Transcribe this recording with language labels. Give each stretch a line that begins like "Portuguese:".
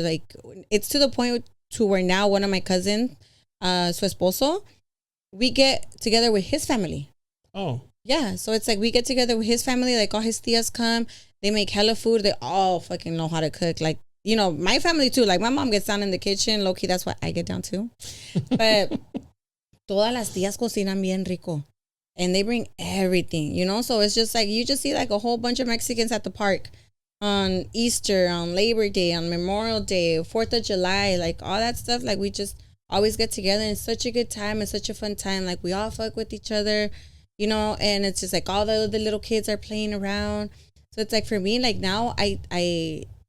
English: Like it's to the point to where now one of my cousins,
Spanish: su esposo,
English: we get together with his family. Oh. Yeah. So it's like we get together with his family, like all his tias come, they make hella food. They all fucking know how to cook. Like, you know, my family too. Like my mom gets down in the kitchen. Low key, that's why I get down too. But
Spanish: todas las tías cocinan bien rico.
English: And they bring everything, you know? So it's just like, you just see like a whole bunch of Mexicans at the park on Easter, on Labor Day, on Memorial Day, 4th of July, like all that stuff. Like we just always get together, and it's such a good time. It's such a fun time. Like we all fuck with each other, you know? And it's just like all the little kids are playing around. So it's like for me, like now I